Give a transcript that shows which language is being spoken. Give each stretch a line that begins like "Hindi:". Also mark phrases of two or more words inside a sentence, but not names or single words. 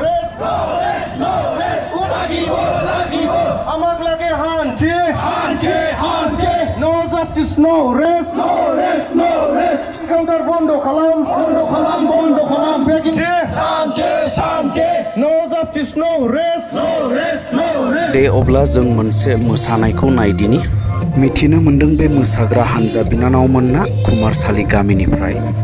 English: No justice, no rest.
Bodo: Counter bondo kalam.
English: No justice, no rest.
Bodo: दे अब्ला जों मोनसे मोसानायखौ नायदिनि मिथिनो मोन्दों बे मोसाग्रा हानजा बिनानावमोनना कुमारसालि गामिनिफ्राय